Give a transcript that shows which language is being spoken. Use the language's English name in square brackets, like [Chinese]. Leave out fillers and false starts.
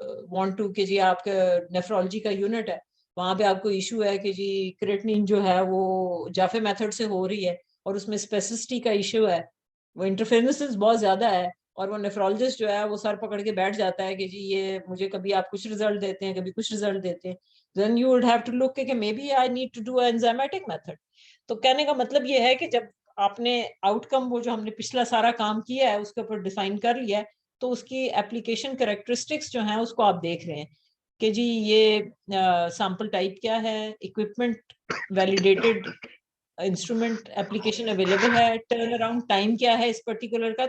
[Urdu] Want to کہ جی آپ کا نیفرولوجی کا یونٹ ہے, وہاں پہ آپ کو ایشو ہے کہ جی کریٹنین جو ہے وہ جافے میتھڈ سے ہو رہی ہے, اور اس میں اسپیسسٹی کا ایشو ہے, وہ انٹرفیرنسز بہت زیادہ ہے, اور وہ نیفرولوجسٹ جو ہے وہ سر پکڑ کے بیٹھ جاتا ہے کہ جی یہ مجھے کبھی آپ کچھ رزلٹ دیتے ہیں, کبھی کچھ رزلٹ دیتے ہیں. [English] then you would have to look کہ maybe I need to do an enzymatic method. [Urdu] تو کہنے کا مطلب یہ ہے کہ جب آپ نے آؤٹ کم وہ جو ہم نے پچھلا سارا کام کیا ہے اس کے اوپر ڈیفائن کر لیا ہے, تو اس کی اپلیکیشن کریکٹرسٹکس جو ہیں اس کو آپ دیکھ رہے ہیں کہ جی یہ سیمپل ٹائپ کیا ہے, equipment validated, instrument application available ہے, ٹرن اراؤنڈ ٹائم کیا ہے اس پرٹیکولر کا.